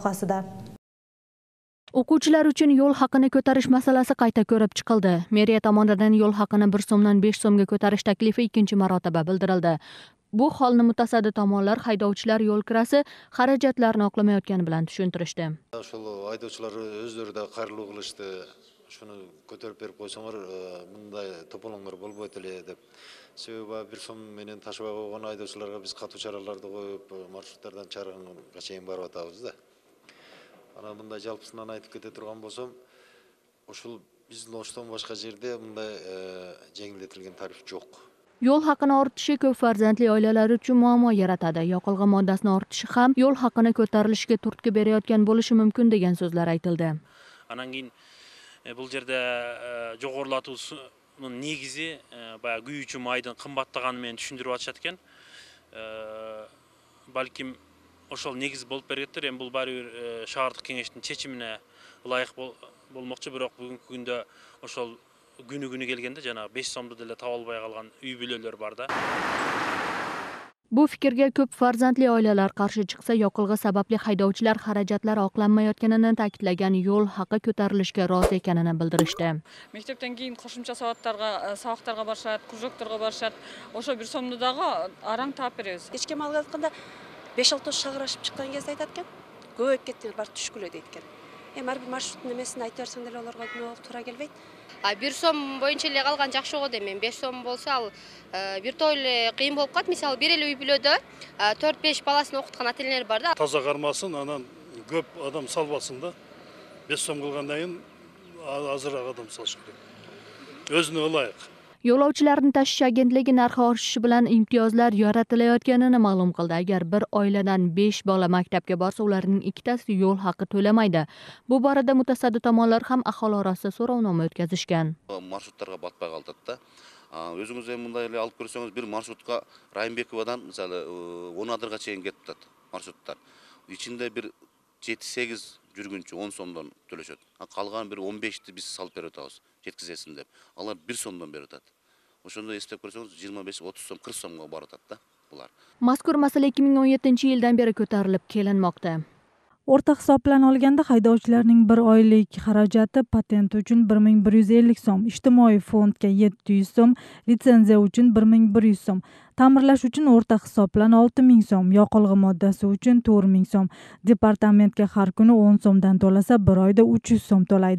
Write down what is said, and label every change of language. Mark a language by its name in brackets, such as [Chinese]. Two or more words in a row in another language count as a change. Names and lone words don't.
[Uzbek] Batafsil muxbirimiz lavhasida. O'quvchilar uchun yo'l haqini ko'tarish masalasi qayta ko'rib chiqildi. Meriya tomonidan yo'l haqini 1 so'mdan 5 so'mga ko'tarish taklifi ikkinchi marotaba bildirildi. Bu holni mutasaddi tomonlar haydovchilar yo'l kirasi xarajatlarini oqlamayotgani bilan tushuntirishdi. [Kyrgyz] Ошол айдоочулар өздөрү да кайрылуу кылышты. Шуну көтөрүп берип койсоңор, мындай тополоңор болбойт эле деп. Себеби 1 сом менен ташыбай койгон айдоочуларга биз катуу чараларды коюп, маршруттардан чыгарганга чейин барып атабыз да. Ана мындай жалпысынан айтып кете турган болсом, ошол биздин Оштон башка жерде мындай жеңилдетилген тариф жок. [Uzbek] Yo'l haqini ortishi ko'p farzandli oilalar uchun muammo yaratadi. Yoqilg'i moddasini ortishi ham yo'l haqini ko'tarilishiga turtki berayotgan bo'lishi mumkin degan so'zlar aytildi. [Kyrgyz] Анан кийин бул жерде жогорулатуунун негизи баягы күйүүчү майдын кымбаттаганы менен түшүндүрүп атышат экен. Балким ошол негиз болуп бергендир. Эми бул баары бир шаардык кеңештин чечимине ылайык болмокчу, бирок бүгүнкү күндө ошол күнү келгенде жана 5 сомду деле таба албай калган үй бүлөлөр бар да. [Uzbek] Bu fikrga ko'p farzandli oilalar qarshi chiqsa, yoqilg'i sababli haydovchilar xarajatlari oqlanmayotganini ta'kidlagan yo'l haqi ko'tarilishga rozi ekanini bildirishdi. [Kyrgyz] Мектептен кийин кошумча сабактарга барышат, кружокторго барышат. Ошо 1 сомду дагы араң таап беребиз. Кечке малга айтканда 5-6 шагыр ашып чыккан кезде айтат экен. Көбөйүп кетти, бар түшкүлө дейт экен. Эми ар бир маршруттун эмесин айтып берсең деле аларга туура келбейт. 1 сом боюнча эле калган жакшы го дейм. 5 сом болсо ал бир той эле кыйын болуп калат. Мисалы, бир эле үй бүлөдө 4-5 баласын окуткан ата-энелер бар да. Таза кармасын, анан көп адам салбасын да. 5 сом кылгандан кийин азыраак адам салыш керек. Өзүнө ылайык. [Uzbek] Yo'lovchilarni tashish agentligi narxi oshishi bilan imtiyozlar yaratilayotganini ma'lum qildi. Agar bir oiladan 5 bola maktabga borsa, ularning ikkitasi yo'l haqi to'lamaydi. Bu borada mutasaddi tomonlar ham aholi orasida so'rovnoma o'tkazishgan. [Kyrgyz] Маршруттарга батпай калдык да. Өзүңүз эми мындай эле алып көрсөңүз, бир маршрутка Райымбековадан мисалы 10 адырга чейин кетип атат маршруттар. Ичинде бир 7-8 жүргүнчү 10 сомдон төлөшөт. Калган бир 15ти биз салып берип атабыз, жеткизесин деп. Алар 1 сомдон берип атат. Ошондо эстеп көрсөңүз 25-30 сом, 40 сомго барып атат да булар. [Uzbek] Mazkur masala 2017-yildan beri ko'tarilib kelinmoqda. O'rta hisob bilan olganda haydovchilarning bir oylik xarajati patent uchun 1150 so'm, ijtimoiy fondga 700 so'm, litsenziya uchun 1100 so'm, ta'mirlash uchun o'rta hisob bilan 6000 so'm, yoqilg'i moddasi uchun 4000 so'm, departamentga har kuni 10 so'mdan to'lasa, bir oyda 300 so'm to'laydi.